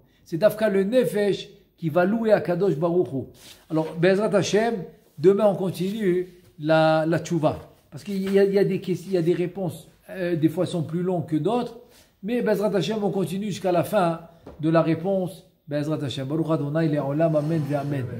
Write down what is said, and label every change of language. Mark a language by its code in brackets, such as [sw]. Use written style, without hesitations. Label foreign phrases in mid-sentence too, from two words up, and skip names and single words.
[fr] C'est Dafka le nefesh qui va louer [he] הקדוש ברוך הוא. Alors, בעזרת השם, [fr] demain on continue la tchouva. Parce qu'il y a des questions, il y a des réponses, des fois sont plus longues que d'autres, mais [he] בעזרת השם, [fr] on continue jusqu'à la fin de la réponse. [he] בעזרת השם. ברוך אדוני לעולם אמן ואמן.